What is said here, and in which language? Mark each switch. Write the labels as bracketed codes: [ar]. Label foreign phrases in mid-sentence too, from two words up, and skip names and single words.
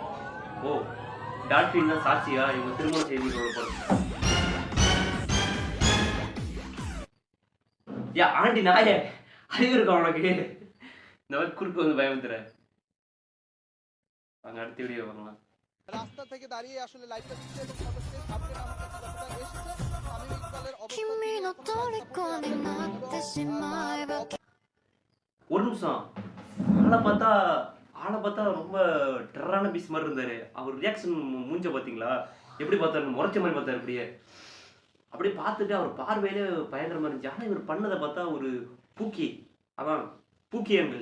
[ta] ஓ டால்ஃபின் தான் சாட்சியா இவங்க திருமண செய்திகளோட போறது. யா ஆண்டி நாயே அறிவு இருக்கா உனக்கு? இந்த மாதிரி குறுக்கு வந்து பயமுத்துற. அங்க அடுத்த வீடியோ வரலாம். [bn] রাস্তা থেকে দাঁড়িয়ে আসলে লাইভটা দিচ্ছে এবং সদস্যদের আপডেট আমাকে যতটা এসেছে আমি ইকবালের অবস্থা [ta] ஒரு நிமிஷம். ஆளை பார்த்தா ரொம்ப டெரரான பீஸ் மாதிரி இருந்தாரு. அவர் ரியாக்ஷன் மூஞ்ச பாத்தீங்களா? எப்படி பார்த்தாரு? முறைச்ச மாதிரி பார்த்தாரு. அப்படியே பார்த்துட்டு அவர் பார்வையிலே பயங்கரமா இருந்துச்சு. ஆனா இவர் பண்ணதை பார்த்தா ஒரு பூக்கி, அதான் பூக்கி அங்கிள்.